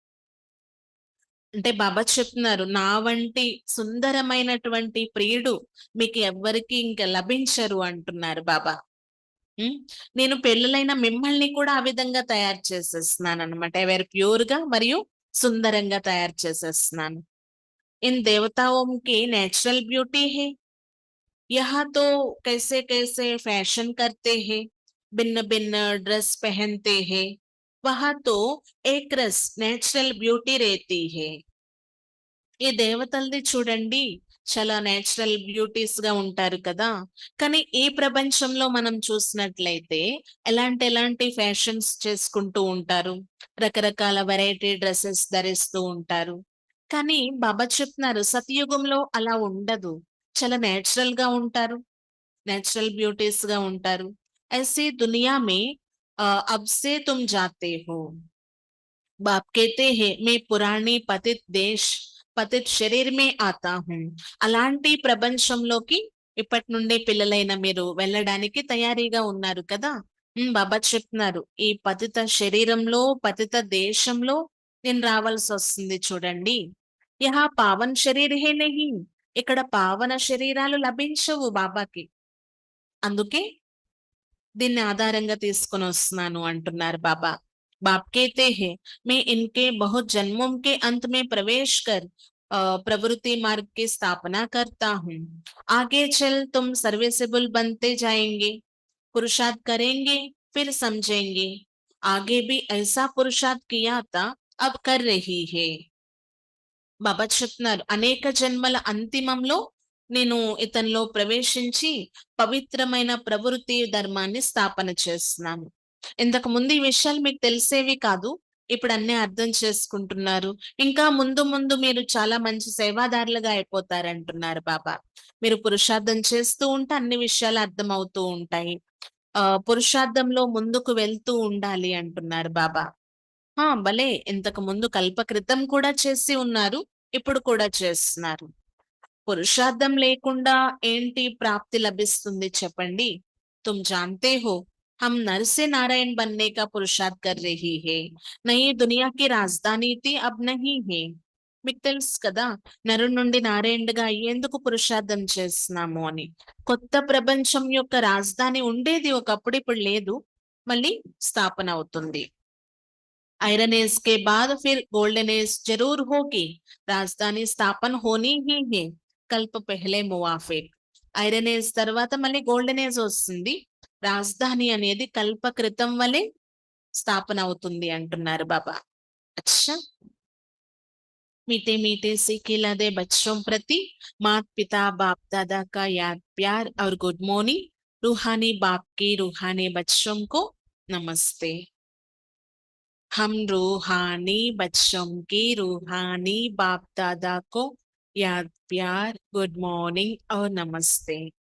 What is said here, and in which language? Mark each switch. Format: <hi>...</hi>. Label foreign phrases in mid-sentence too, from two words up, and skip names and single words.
<te>అంటే బాబా చెప్తున్నారు, నా వంటి సుందరమైనటువంటి ప్రియుడు మీకు ఎవ్వరికీ ఇంక లభించరు అంటున్నారు బాబా. హ్మ్. నేను పెళ్ళిలైన మిమ్మల్ని కూడా ఆ విధంగా తయారు చేసేస్తున్నాననమాట. ఎవరు ప్యూర్‌గా మరియు సుందరంగా తయారు చేసేస్తున్నాను.</te> <hi>इन देवताओं की</hi> <en>natural beauty</en> <hi>है. यहाँ तो कैसे-कैसे फैशन करते हैं, भिन्न-भिन्न ड्रेस पहनते हैं. वहाँ तो एक रस</hi> <en>natural beauty</en> <hi>रहती है.</hi> <te>ఈ దేవతలది చూడండి, చాలా</te> <en>natural beauties</en> <te>గా ఉంటారు కదా. కానీ ఈ ప్రపంచంలో మనం చూసినట్లయితే ఎలాంటి ఫ్యాషన్స్ చేసుకుంటూ ఉంటారు. రకరకాల</te> <en>variety dresses</en> <te>ధరిస్తూ ఉంటారు. కానీ బాబా చెప్తున్నారు సతయుగంలో అలా ఉండదు. చాలా నేచురల్ గా ఉంటారు.</te> <en>natural beauties</en> <te>గా ఉంటారు.</te> <hi>ऐसी दुनिया में अब से तुम जाते हो. बाप कहते हैं मैं पुरानी पतित देश पतित शरीर में आता हूँ.</hi> <te>అలాంటి ప్రపంచంలోకి ఇప్పటి నుండి పిల్లలైన మీరు వెళ్ళడానికి తయారీగా ఉన్నారు కదా. బాబా చెప్తున్నారు ఈ పతిత శరీరంలో, పతిత దేశంలో నేను రావాల్సి వస్తుంది చూడండి.</te> <hi>यहाँ पावन शरीर है नहीं.</hi> <te>ఇక్కడ పావన శరీరాలు లభించవు బాబాకి. అందుకే దీన్ని ఆధారంగా తీసుకొని వస్తున్నాను అంటున్నారు బాబా.</te> <hi>बाप कहते हैं मैं इनके बहुत जन्मों के अंत में प्रवेश कर प्रवृत्ति मार्ग की स्थापना करता हूँ. आगे चल तुम सर्विसेबल बनते जाएंगे. पुरुषार्थ करेंगे फिर समझेंगे, आगे भी ऐसा पुरुषार्थ किया था, अब कर रही है.</hi> <te>బాబా చెప్తున్నారు, అనేక జన్మల అంతిమంలో నేను ఇతనిలో ప్రవేశించి పవిత్రమైన ప్రవృత్తి ధర్మాన్ని స్థాపన చేస్తున్నాను. ఇంతకు ముందు ఈ విషయాలు మీకు తెలిసేవి కాదు, ఇప్పుడు అన్నీ అర్థం చేసుకుంటున్నారు. ఇంకా ముందు ముందు మీరు చాలా మంచి సేవాదారులుగా అయిపోతారంటున్నారు బాబా. మీరు పురుషార్థం చేస్తూ ఉంటే అన్ని విషయాలు అర్థం అవుతూ ఉంటాయి. పురుషార్థంలో ముందుకు వెళ్తూ ఉండాలి అంటున్నారు బాబా. భలే! ఇంతకు ముందు కల్ప క్రితం కూడా చేసి ఉన్నారు, ఇప్పుడు కూడా చేస్తున్నారు. పురుషార్థం లేకుండా ఏంటి ప్రాప్తి లభిస్తుంది చెప్పండి?</te> <hi>तुम जानते हो हम नर से नारायण बनने का पुरुषार्थ कर रही है, नई दुनिया की राजधानी थी अब नहीं है.</hi> <te>మీకు తెలుసు కదా, నరుడి నుండి నారాయణుడిగా అయ్యేందుకు పురుషార్థం చేస్తున్నాము అని. కొత్త ప్రపంచం యొక్క రాజధాని ఉండేది ఒకప్పుడు, ఇప్పుడు లేదు, మళ్ళీ స్థాపన అవుతుంది.</te> <en>iron age</en> <hi>के बाद फिर</hi> <en>golden age</en> <hi>जरूर होगी, राजधानी स्थापन होनी ही है, कल्प पहले मुआफिक.</hi> <en>iron age</en> <te>తర్వాత మళ్ళీ</te> <en>golden age</en> <te>వస్తుంది, రాజధాని అనేది కల్ప క్రితం వలె స్థాపన అవుతుంది అంటున్నారు బాబా.</te> <hi>అచ్చా, मीठे मीठे से खिलाते बच्चों प्रति माता पिता बाप दादा का याद प्यार और</hi> <en>good morning.</en> <hi>रूहानी बाप के रूहानी बच्चों को नमस्ते. हम रूहानी बच्चों की रूहानी बाप दादा को याद प्यार</hi> <en>good morning</en> <hi>और नमस्ते.</hi>